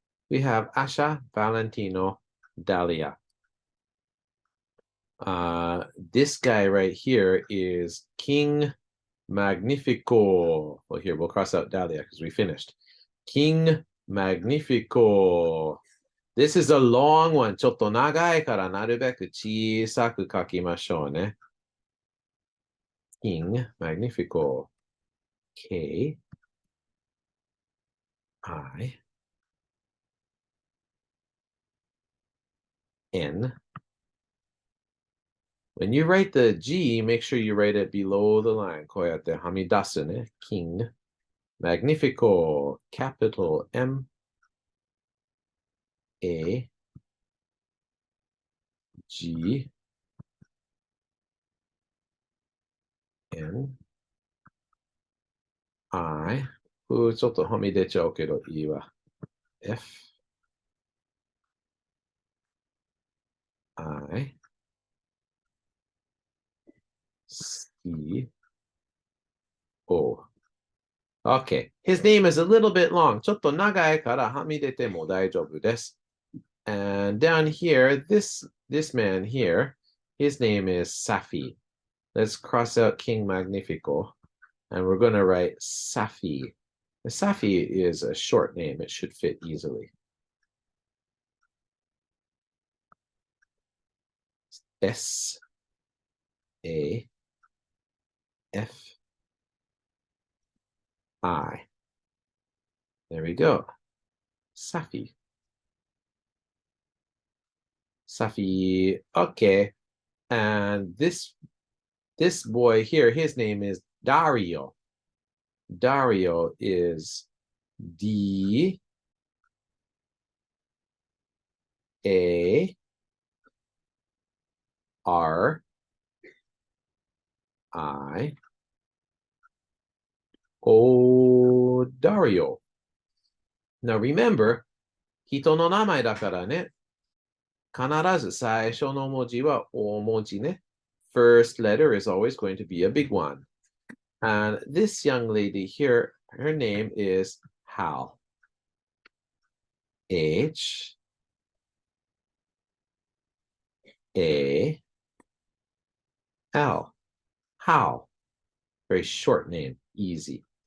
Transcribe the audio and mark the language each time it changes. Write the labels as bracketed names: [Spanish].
[English] We have Asha, Valentino, Dahlia. This guy right here is King Magnifico. Well, here, we'll cross out Dahlia because we finished. King Magnifico. This is a long one. [Japanese] ちょっと長いからなるべく小さく書きましょうね。 [English] King Magnifico. K I N. When you write the G, make sure you write it below the line. [Japanese] こうやってはみ出すね。 [English] King Magnifico. Capital M A G N I. [Japanese] ちょっとはみ出ちゃうけどいいわ。 [English] F I C O. Okay, his name is a little bit long. [Japanese] ちょっと長いからはみ出ても大丈夫です。 [English] And down here, this man here, his name is Safi. Let's cross out King Magnifico, and we're going to write Safi. Safi is a short name. It should fit easily. S A F I. There we go. Safi. Safi. Okay. And this boy here, his name is Dario. Dario is D A R I O. Dario. Now remember, [Japanese] 人の名前だからね。必ず最初の文字は大文字ね。 [English] First letter is always going to be a big one. And this young lady here, her name is Hal. H A L. Hal. Very short name. Easy.